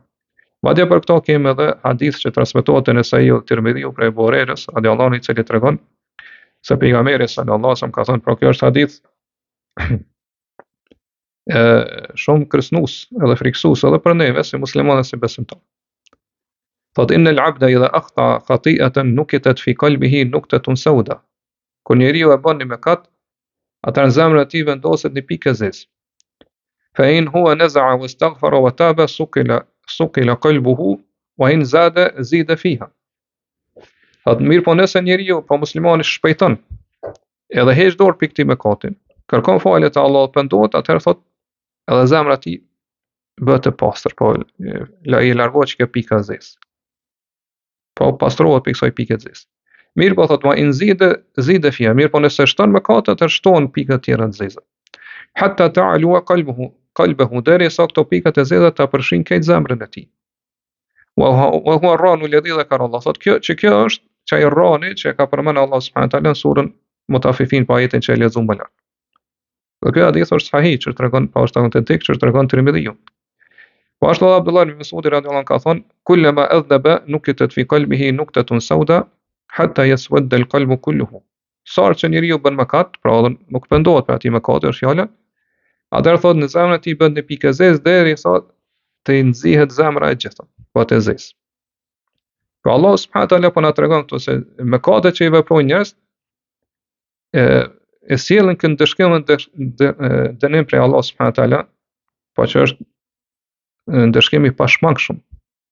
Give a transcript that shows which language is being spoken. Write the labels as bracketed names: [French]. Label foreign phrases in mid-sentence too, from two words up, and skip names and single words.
[Albanian] Madje për këto kemi edhe hadith që transmetohet në Sahih Tirmidhiu prej Abu Hurairës [Arabic] رضي الله عنه, [Albanian] i cili tregon se pejgamberi [Arabic] صلى الله عليه وسلم [Albanian] ka thënë, pra kjo është hadith shumë kërcënues edhe friksues edhe për neve si muslimanë si besimtar. [Arabic] Thot إن العبد إذا أخطأ خطيئة نكتت في قلبه نكتة سوداء. [Albanian] Kur njeriu e bën një mëkat, atëherë në zemrën e tij vendoset një pikë zezë. [Arabic] فإن هو نزع واستغفر وتاب صقل قلبه وإن زاد زيد فيها. [Albanian] Thot mirë po nëse njeriu, po muslimani shpejton edhe heq dorë pikë këtij mëkati, kërkon falje te Allahu, pendohet, atëherë thot edhe zemra e tij bëhet e pastër, po i largohet që kjo pikë zezë. Po pastrohet pikë kësaj pikë zezë. Mirë po thot [Arabic] ما إن زيد فيها, [Albanian] mirë po nëse shton mëkate, atëherë shtohen pika të tjera të zeza. [Arabic] حتى تعلو قلبه [Albanian] derisa këto pikat e zeza ta përfshin këtë zemrën e tij. [Arabic] وهو الران الذي ذكر الله. [Albanian] Thot kjo është çaj rrani që ka përmendur Allah [Arabic] سبحانه وتعالى [Albanian] në surën Mutaffifin pa ajetin që e lexuam më lart. Dhe kjo hadith është sahih, që tregon pa është autentik, që tregon Tirmidhiu. Po ashtu Abdullah ibn Mas'ud [Arabic] رضي الله عنه [Albanian] ka thonë [Arabic] كلما أذنب نكتت في قلبه نكتة سوداء حتى يسود القلب كله. [Albanian] Sa që njeriu bën mëkat, pra nuk pendohet për atë mëkat, është fjala. Atëherë thotë në zemrën e tij bën një pikë zezë derisa të nxihet zemra e gjitha, po të zezë. Pra Allah [Arabic] سبحانه وتعالى [Albanian] po na tregon këtu se mëkatet që i veprojnë njerëz e sjellin kënd dënim prej Allah [Arabic] سبحانه وتعالى, [Albanian] po që është ndëshkim i pashmangshëm.